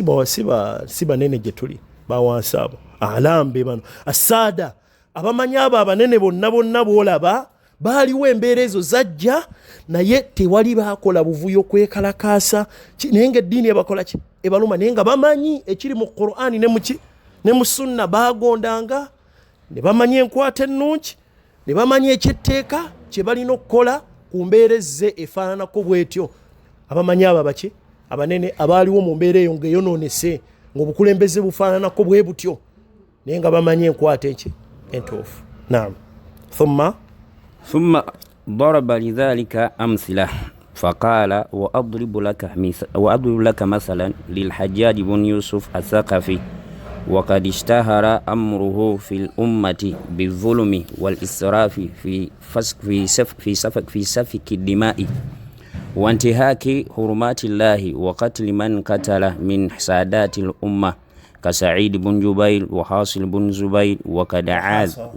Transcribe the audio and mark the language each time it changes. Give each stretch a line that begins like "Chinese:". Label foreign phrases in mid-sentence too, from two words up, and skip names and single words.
Ganda: banene gye tuli bawansi abo alam be bano asada abamanyi abo abanene bonna boolaba baaliwo embeera ezo zajja naye tewali baakola buvuyo kwekalakaasa naye nga eddiini ebakola ki ebaluma naye nga bamanyi ekiri mu Qur'ani ne mu sunna baagondanga ne bamanyi enkwata ennungi ne bamanya ekyetteeka kye balina okukola ku mbeera ezze efaananako bwetyo. Abamanyi abo baki abanene abaaliwo mu mbeera eyo ng'eyonoonese ng'obukulembeze bufaananako bwe butyo naye nga bamanyi enkwata entuufu. Naam.
Arabic: ثم ضرب لذلك أمثلة فقال وأضرب لك مثلا للحجاج بن يوسف الثقفي وقد اشتهر أمره في الأمة بالظلم والإسراف في سفك الدماء وانتهاك حرمات الله وقتل من قتل من سادات الأمة كسعيد بن جبير وحاصل بن زبير وقد عاذ